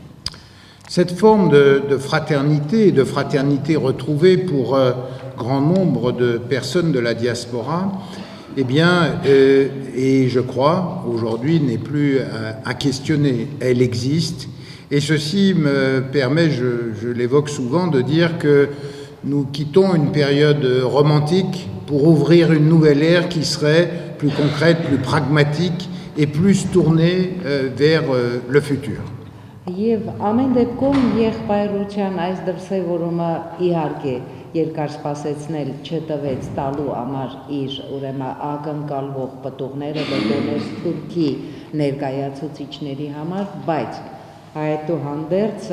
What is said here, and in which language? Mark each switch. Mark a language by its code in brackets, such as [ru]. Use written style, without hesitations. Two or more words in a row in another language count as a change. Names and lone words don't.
[fr] Cette forme de fraternité et de fraternité retrouvée pour grand nombre de personnes de la diaspora, eh bien, et je crois aujourd'hui n'est plus à questionner, elle existe, et ceci me permet, je l'évoque souvent, de dire que nous quittons une période romantique pour ouvrir une nouvelle ère qui serait plus concrète, plus pragmatique et plus tournée vers le futur. [hy] Եվ ամեն դեպքում եղբայրության այս դրսևորումը իհարկե երկար սպասեցնել չտվեց տալու համար իր ուրեմն ակնկալվող պտուղները դեպի Թուրքի ներկայացուցիչների համար, բայց այդուհանդերձ